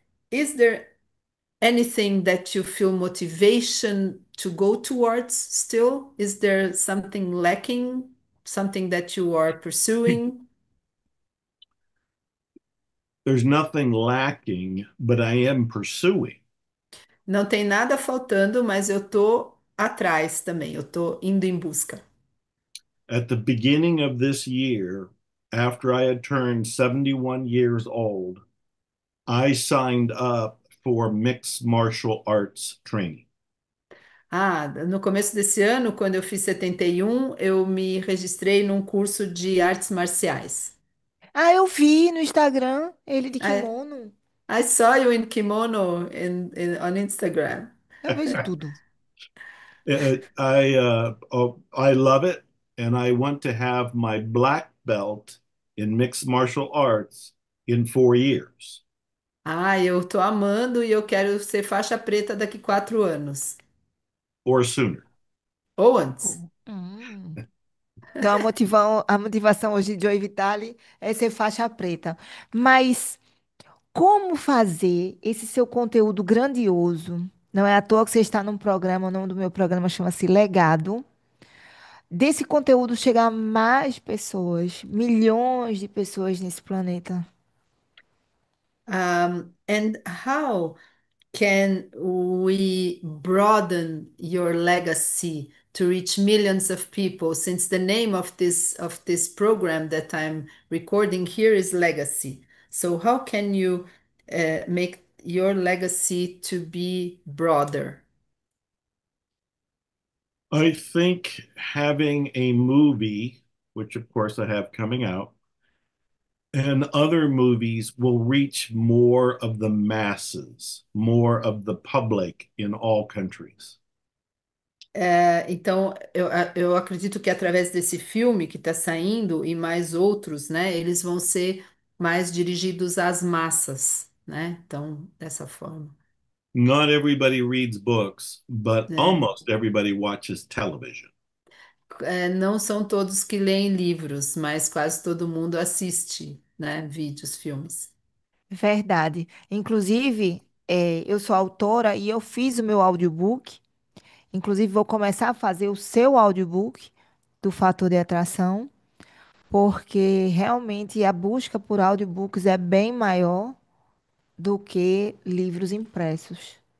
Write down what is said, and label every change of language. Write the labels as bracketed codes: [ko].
[en] Is there anything that you feel motivation to go towards still? Is there something lacking, something that you are pursuing? There's nothing lacking, but I am pursuing. [pt] Não tem nada faltando, mas eu tô atrás também, eu tô indo em busca. [en] At the beginning of this year, after I had turned 71 years old, I signed up for mixed martial arts training. [pt] Ah, no começo desse ano, quando eu fiz 71, eu me registrei num curso de artes marciais. Ah, eu vi no Instagram ele de kimono. [en] I saw you in kimono on Instagram. [pt] Eu vejo tudo. [en] I love it, and I want to have my black belt in mixed martial arts in 4 years [pt] Ah, eu tô amando e eu quero ser faixa preta daqui 4 anos. [en] or sooner. [pt] Ou antes. Oh. Então a motivação hoje de Joey Vitale é ser faixa preta. Mas como fazer esse seu conteúdo grandioso? Não é à toa que você está num programa, o nome do meu programa chama-se Legado. Desse conteúdo chegar a mais pessoas, milhões de pessoas nesse planeta. [en] And how can we broaden your legacy to reach millions of people? Since the name of this program that I'm recording here is Legacy. So how can you make your legacy to be broader? I think having a movie, which of course I have coming out, and other movies will reach more of the masses, more of the public in all countries. [pt] Então, eu acredito que através desse filme que está saindo e mais outros, né, eles vão ser mais dirigidos às massas, né? Então, dessa forma, [en] Not everybody reads books, but [pt] né? [en] almost everybody watches television. [pt] Não são todos que leem livros, mas quase todo mundo assiste, né, vídeos, filmes. Verdade. Inclusive, eu sou autora e eu fiz o meu audiobook. Inclusive, vou começar a fazer o seu audiobook do Fator de Atração, porque realmente a busca por audiobooks é bem maior do que livros impressos.